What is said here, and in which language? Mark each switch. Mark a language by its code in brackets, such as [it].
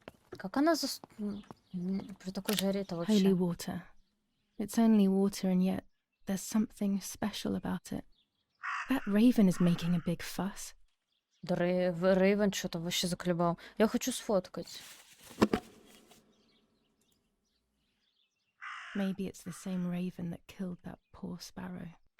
[ru] Как она при такой жаре-то [en] Holy water. It's only water, and yet there's something special about it. That raven is making a big fuss. [ru] Да Рейвен что-то вообще заколебал. Я хочу сфоткать. [en] Maybe it's the same raven that killed that poor sparrow.